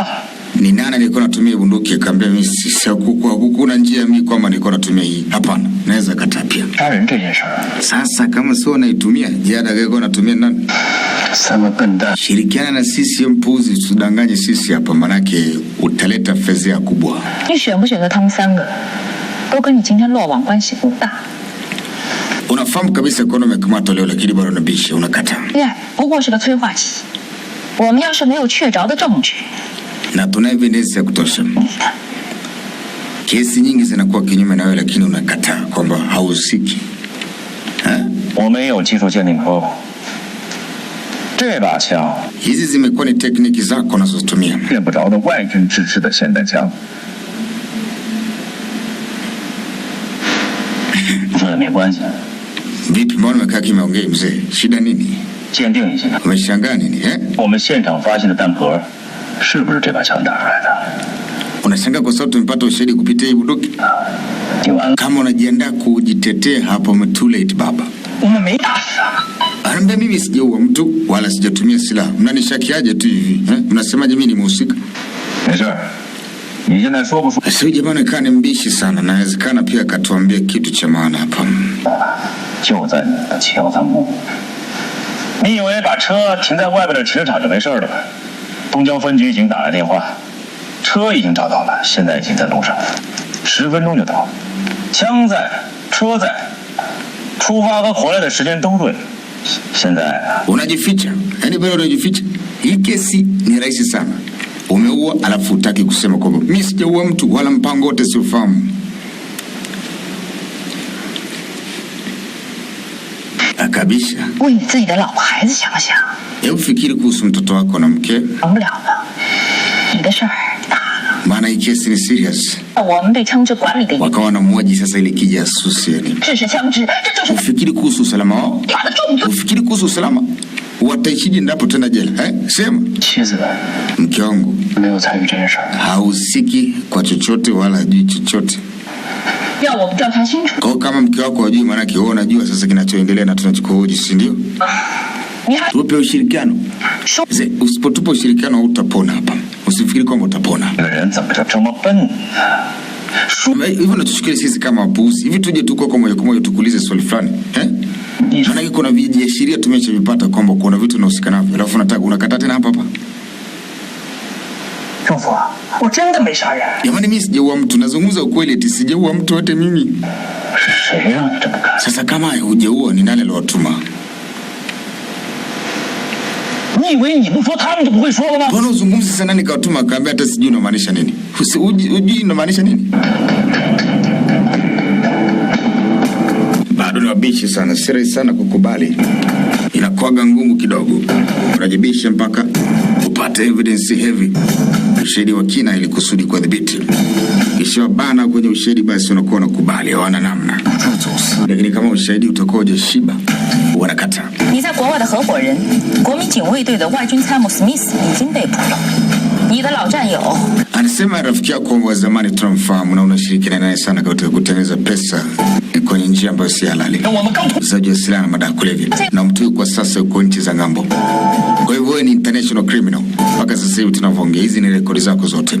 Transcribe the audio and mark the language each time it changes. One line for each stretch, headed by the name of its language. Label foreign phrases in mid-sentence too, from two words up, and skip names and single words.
Swahili: Ni nani alikuwa anatumia bunduki? Akaambia mimi hakuna njia mimi kwamba nilikuwa natumia hii. Hapana, naweza kataa pia.
Chinese: 杀人这件事儿，
Swahili: Sasa kama sio naitumia, jada alikuwa anatumia nani?
Chinese: 3 个笨蛋，
Swahili: Shirikiana na sisi mpuzi, tudanganye sisi hapa, manake utaleta fezea kubwa.
Chinese: 你选不选择他们3个，都跟你今天落网关系不大。
Swahili: Unafahamu kabisa kwa nini umekamatwa leo, lakini bado unabisha, unakataa.
Chinese: 恋爱不过是个催化剂，我们要是没有确凿的证据，
Swahili: Na tuna evidence ya kutosha. Kesi nyingi zinakuwa kinyume na wewe, lakini unakataa kwamba hauhusiki.
Chinese: 我没有技术鉴定科。这把枪
Swahili: Hizi zimekuwa ni tekniki zako unazotumia.
Chinese: 见不着的外军支持的霰弹枪。说的没关系，
Swahili: Vipi, mbona umekaa kimya? Ongea mzee, shida nini?
Chinese: 鉴定一下，
Swahili: Umeshangaa nini?
Chinese: 我们现场发现的弹壳是不是这把枪打出来的？
Swahili: Unashangaa kwa sababu tumepata ushahidi kupitia hii bunduki?
Chinese: 警安，
Swahili: Kama unajiandaa kujitetea hapo,
English: too late baba.
Chinese: 我们没打死啊。
Swahili: Anambia mimi sijaua mtu wala sijatumia silaha. Mnanishakiaje tu hivi? Mnasemaje mimi ni mhusika?
Chinese: 没事儿，你现在说不说？
Swahili: Sio jamani, kana mbishi sana. Nawezekana pia akatuambia kitu cha maana hapa.
Chinese: 就在你的枪上木。你以为把车停在外边的停车场就没事了吧？东郊分局已经打来电话，车已经找到了，现在已经在路上。 10分钟就到，枪在，车在，出发和回来的时间都对。现在
Swahili: unajificha, yani bado unajificha. Hii kesi ni rahisi sana. Umeua alafu utaki kusema kwamba mimi sijaua mtu wala mpango wote siufahamu. Akabisha.
Chinese: 为你自己的老婆孩子想想。
Swahili: Hebu fikiri kuhusu mtoto wako na mke.
Chinese: 成不了了，你的事儿大了。
Swahili: Maana hii kesi ni serious.
Chinese: 我们被枪支管理的
Swahili: Wakawa na mmoja sasa ile kijasusi yani.
Chinese: 制式枪支，这就是
Swahili: Ufikiri kuhusu usalama wao?
Chinese: 大的重罪。
Swahili: Ufikiri kuhusu usalama? Wataishije ndapo tena jela? Sema.
Chinese: 妻子
Swahili: Mke wangu
Chinese: 没有参与这件事儿，
Swahili: hahusiki kwa chochote wala hajui chochote.
Chinese: 要我们调查清楚。
Swahili: Kwa kama mke wako hajui, maana yake wewe unajua sasa kinachoendelea na tunachokuhoji, si ndio?
Chinese: 你还
Swahili: Tupe ushirikiano.
Chinese: 说
Swahili: Usipotupa ushirikiano utapona hapa. Usifikiri kwamba utapona.
Chinese: 这个人怎么就这么笨？
Swahili: Hivyo natuchukulia sisi kama wapuuzi. Hivi tuje tu kwa moja kwa moja tukuulize swali fulani. Maana kuna viashiria tumeshavipata kwamba kuna vitu vinahusika navyo. Alafu unataka unakata tena hapa hapa.
Chinese: 政府，我真的没杀人。
Swahili: Jamani, mimi sijaua mtu, nazungumza ukweli, eti sijaua mtu wote mimi.
Chinese: 是谁让你这么干？
Swahili: Sasa kama hujaua ni nani aliwatuma?
Chinese: 你以为你不说他们就不会说了吗？
Swahili: Mbona uzungumzi sana nikawatuma akaambia hata sijui unamaanisha nini? Hujui unamaanisha nini? Bado ni wabishi sana, siri sana kukubali. Inakuwaga ngumu kidogo. Unajibisha mpaka upate
English: evidence heavy.
Swahili: Ushahidi wa kina ili kusudi kudhibiti. Kisha bana kwenye ushahidi basi unakuwa unakubali, hawana namna. Lakini kama ushahidi utakuwa hujashiba, wanakata.
Chinese: 你在国外的合伙人，国民警卫队的外军参谋史密斯已经被捕了。你的老战友
Swahili: Anasema rafiki yako wa zamani tunamfahamu na unashirikiana naye sana katika kutengeneza pesa kwenye njia ambayo si halali. Uzaji wa silaha na madawa ya kulevya. Na mtu huyu kwa sasa yuko nchi za ng'ambo. Kwa hivyo wewe ni
English: international criminal.
Swahili: Mpaka sasa hivi tunavyoongea, hizi ni rekodi zako zote.